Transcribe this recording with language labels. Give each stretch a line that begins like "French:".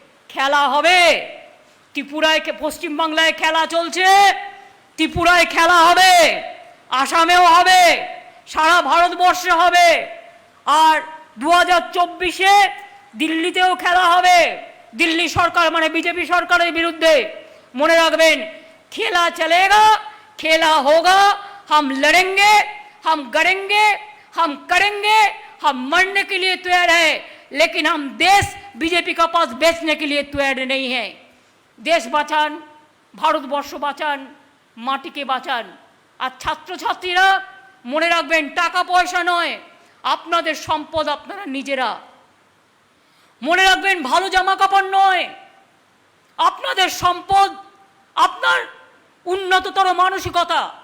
Bangla: খেলা হবে ত্রিপুরায়, পশ্চিমবাংলায় খেলা চলছে, ত্রিপুরায় খেলা হবে, আসামেও হবে, সারা ভারতবর্ষে হবে। আর 2024-এ দিল্লিতেও খেলা হবে, দিল্লি সরকার মানে বিজেপি সরকারের বিরুদ্ধে। মনে রাখবেন,
Hindi: খেলা চলেগা, खेला होगा, हम लड़ेंगे, हम गड़ेंगे, हम करेंगे, हम मरने के लिए तैयार है, लेकिन हम देश बीजेपी का पास बेचने के लिए तैयार नहीं है।
Bangla: देश বাঁচান, ভারতবর্ষ বাঁচান, মাটিকে বাঁচান। আর ছাত্রছাত্রীরা মনে রাখবেন, টাকা পয়সা নয়, আপনাদের সম্পদ আপনারা নিজেরা। মনে রাখবেন, ভালো জামা কাপড় নয়, আপনাদের সম্পদ আপনার উন্নততর মানসিকতা।